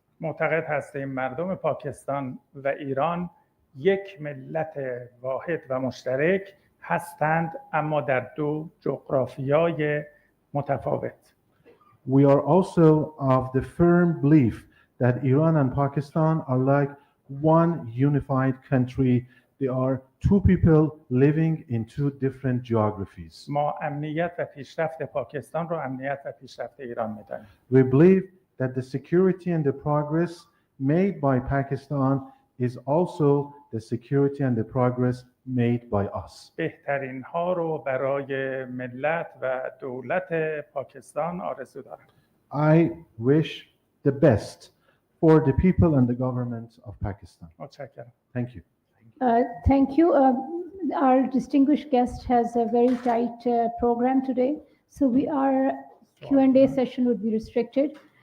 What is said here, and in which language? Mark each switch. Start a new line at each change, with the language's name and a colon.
Persian: معتقد هستیم مردم پاکستان و ایران یک ملت واحد و مشترک هستند، اما در دو جغرافیای متفاوت.
English: We are also of the firm belief that Iran and Pakistan are like one unified country. They are two people living in two different geographies.
Persian: ما امنیت و پیشرفت پاکستان رو امنیت و پیشرفت ایران می‌دانیم.
English: We believe that the security and the progress made by Pakistan is also the security and the progress made by us.
Persian: بهترین ها رو برای ملت و دولت پاکستان آرزو دارم.
English: I wish the best for the people and the government of Pakistan.
Persian: متشکرم.
English: Thank you. Thank you. Our distinguished guest has a very tight program today, so our Q&A session would be restricted.